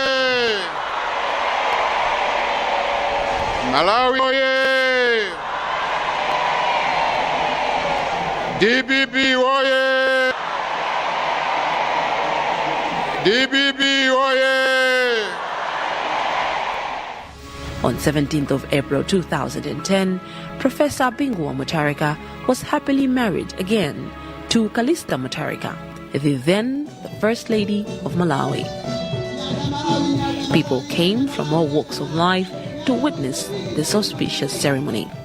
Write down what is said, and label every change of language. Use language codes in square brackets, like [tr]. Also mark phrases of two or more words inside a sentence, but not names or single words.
[ny] Malawi oye! DBB oye! DBB oye! [en] On 17th of April 2010, Professor Bingu Mutharika was happily married again to Calista Mutharika, the then First Lady of Malawi. People came from all walks of life to witness this auspicious ceremony.